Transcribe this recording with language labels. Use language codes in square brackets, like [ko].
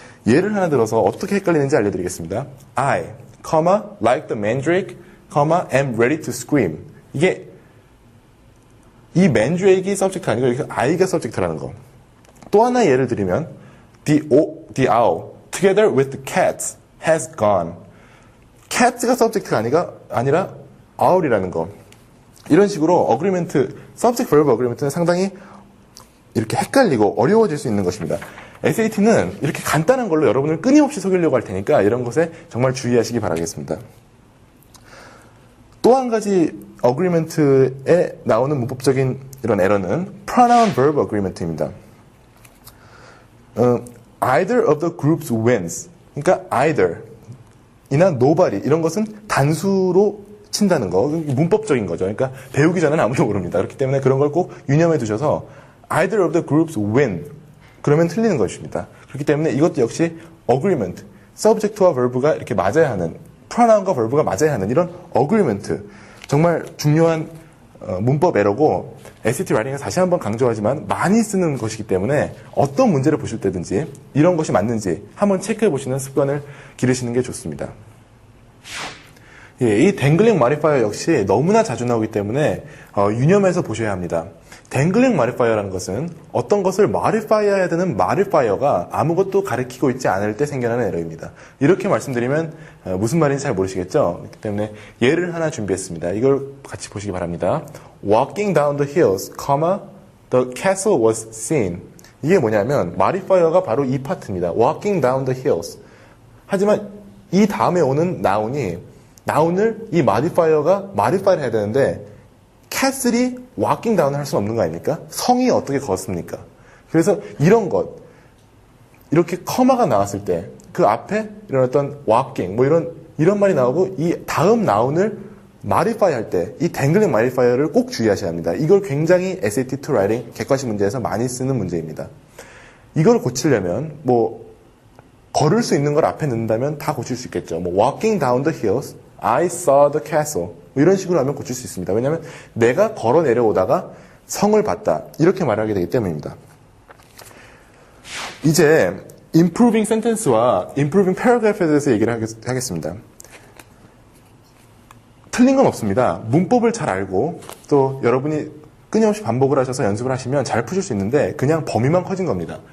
[ko] 예를 하나 들어서 어떻게 헷갈리는지 알려드리겠습니다. [en] I, like the mandrake, am ready to scream. [ko] 이게 이 mandrake이 subject 아니고 여기서 I가 subject라는 거. 또 하나 예를 드리면 [en] the owl, together with the cat, has gone. [ko] cat가 subject가 아니라 owl이라는 거. 이런 식으로 어그리먼트, subject verb 어그리먼트는 상당히 이렇게 헷갈리고 어려워질 수 있는 것입니다. SAT는 이렇게 간단한 걸로 여러분을 끊임없이 속이려고 할 테니까 이런 것에 정말 주의하시기 바라겠습니다. 또 한 가지 어그리먼트에 나오는 문법적인 이런 에러는 pronoun verb agreement입니다. [en] either of the groups wins. [ko] 그러니까 either 이나 nobody 이런 것은 단수로 친다는 거, 문법적인 거죠. 그러니까 배우기 전에는 아무도 모릅니다. 그렇기 때문에 그런 걸 꼭 유념해 두셔서 [en] either of the groups win [ko] 그러면 틀리는 것입니다. 그렇기 때문에 이것도 역시 agreement, subject와 verb가 이렇게 맞아야 하는, pronoun과 verb가 맞아야 하는 이런 agreement, 정말 중요한 문법 에러고 SAT 라이팅에서 다시 한번 강조하지만 많이 쓰는 것이기 때문에 어떤 문제를 보실 때든지 이런 것이 맞는지 한번 체크해 보시는 습관을 기르시는 게 좋습니다. 예, 이 댕글링 마디파이어 역시 너무나 자주 나오기 때문에 유념해서 보셔야 합니다. 댕글링 마디파이어라는 것은 어떤 것을 마디파이어해야 되는 마디파이어가 아무것도 가리키고 있지 않을 때 생겨나는 에러입니다. 이렇게 말씀드리면 무슨 말인지 잘 모르시겠죠? 그렇기 때문에 예를 하나 준비했습니다. 이걸 같이 보시기 바랍니다. [en] Walking down the hills, the castle was seen. [ko] 이게 뭐냐면 마디파이어가 바로 이 파트입니다. [en] Walking down the hills. [ko] 하지만 이 다음에 오는 나운을 이 마디파이어가 마디파이를 해야 되는데 castle이 walking down을 할 수는 없는 거 아닙니까? 성이 어떻게 걷습니까? 그래서 이런 것, 이렇게 커마가 나왔을 때 그 앞에 이런 어떤 walking, 뭐 이런 말이 나오고 이 다음 나운을 modify 할 때 이 dangling modifier를 꼭 주의하셔야 합니다. 이걸 굉장히 SAT2 writing 객관식 문제에서 많이 쓰는 문제입니다. 이걸 고치려면 뭐 걸을 수 있는 걸 앞에 넣는다면 다 고칠 수 있겠죠. [en] 뭐 walking down the hills, I saw the castle. [ko] 뭐 이런 식으로 하면 고칠 수 있습니다. 왜냐하면 내가 걸어 내려오다가 성을 봤다. 이렇게 말하게 되기 때문입니다. 이제 improving sentence와 improving paragraph에 대해서 얘기를 하겠습니다. 틀린 건 없습니다. 문법을 잘 알고 또 여러분이 끊임없이 반복을 하셔서 연습을 하시면 잘 푸실 수 있는데 그냥 범위만 커진 겁니다.